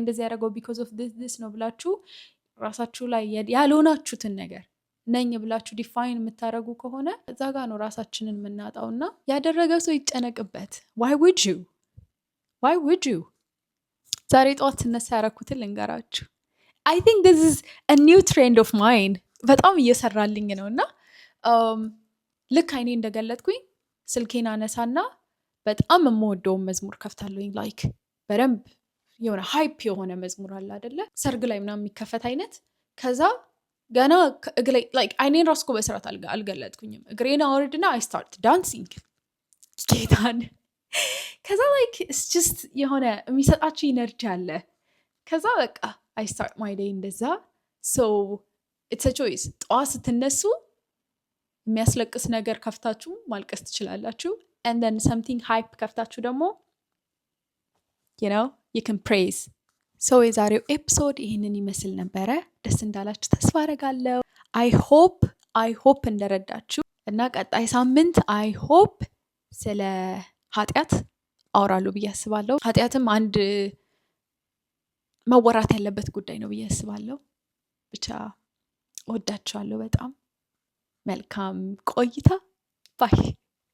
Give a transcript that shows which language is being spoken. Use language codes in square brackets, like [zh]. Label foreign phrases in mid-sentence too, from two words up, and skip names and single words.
[am] እንደዚህ ያደረገው [en] because of this [am] ነው ብላችሁ ራሳችሁ ላይ ያልሆናችሁትን ነገር ነኝ ብላችሁ ዲፋይን የምታደርጉ ከሆነ እዛ ጋር ነው ራሳችንን የምናጣውና ያደረገው ሰው ይጨነቅበት። [en] why would you [am] ዛሬ ጠዋት ስነሳ ያደረኩትን ልንገራችሁ። [en] I think this is a new trend of mine። [am] በጣም እየሰራልኝ ነው። እና ልክ አይኔ እንደገለጥኩኝ ስልኬን አነሳና በጣም የምወደውን መዝሙር ከፍታለሁኝ። በደንብ የሆነ ሃይፕ የሆነ መዝሙር አለ አይደለ? ሰርግ ላይ ምናምን የሚከፈት አይነት። ከዛ ገና አይኔን ራስኮ በስራት አልገለጥኩኝም። እግሬን አወርድና [en] I start dancing። [am] ጌታን ከዛ [en] like it's just [am] የሆነ የሚሰጣችሁ ኢነርጂ አለ። ከዛ በቃ [en] I start my day [am] እንደዛ። [en] so it's a choice። [am] ጠዋት ስትነሱ የሚያስለቅስ ነገር ከፍታችሁ ማልቀስ ትችላላችሁ። [en] and then something hype [am] ከፍታችሁ ደግሞ [en] you can praise። [am] ሶ የዛሬው ኤፒሶድ ይህንን ይመስል ነበረ። ደስ እንዳላችሁ ተስፋ አደርጋለሁ። [en] I hope [am] እንደረዳችሁ እና ቀጣይ ሳምንት [en] I hope [am] ስለ ኃጢአት አወራለሁ ብዬ አስባለሁ። ኃጢአትም አንድ መወራት ያለበት ጉዳይ ነው ብዬ አስባለሁ። ብቻ ወዳችኋለሁ በጣም። መልካም ቆይታ ባይ